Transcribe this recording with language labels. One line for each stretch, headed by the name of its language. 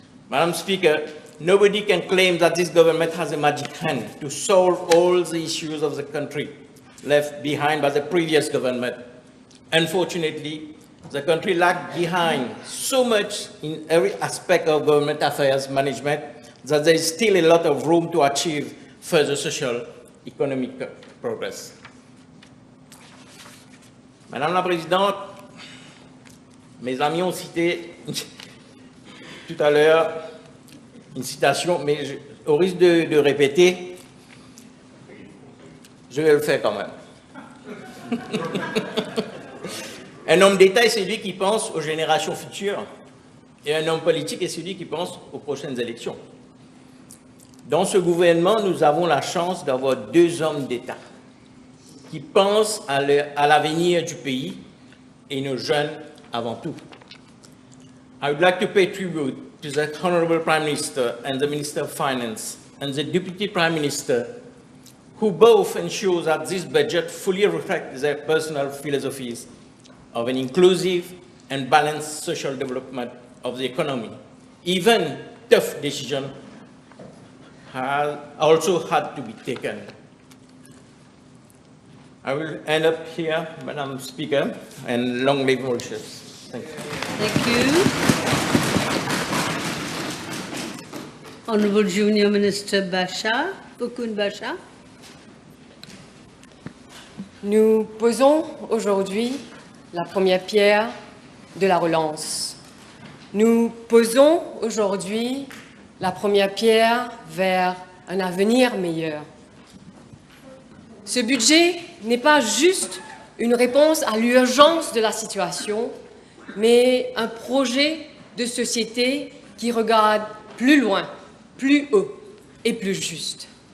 English: Madam Speaker, nobody can claim that this government has a magic hand to solve all the issues of the country left behind by the previous government. Unfortunately, the country lagged behind so much in every aspect of government affairs management that there is still a lot of room to achieve further social, economic progress.
French: Madame la Présidente, mes amis ont cité tout à l'heure une citation, mais au risque de répéter, je vais le faire quand même. Un homme d'État est celui qui pense aux générations futures et un homme politique est celui qui pense aux prochaines élections. Dans ce gouvernement, nous avons la chance d'avoir deux hommes d'État qui pensent à l'avenir du pays et nos jeunes avant tout.
English: I would like to pay tribute to the Honorable Prime Minister and the Minister of Finance and the Deputy Prime Minister, who both ensure that this budget fully reflects their personal philosophies of an inclusive and balanced social development of the economy. Even tough decisions have also had to be taken. I will end up here, Madam Speaker, and long live Mauritius. Thank you. Thank you. Honorable Junior Minister Basha, Fukun Basha.
French: Nous posons aujourd'hui la première pierre de la relance. Nous posons aujourd'hui la première pierre vers un avenir meilleur. Ce budget n'est pas juste une réponse à l'urgence de la situation, mais un projet de société qui regarde plus loin, plus haut et plus juste.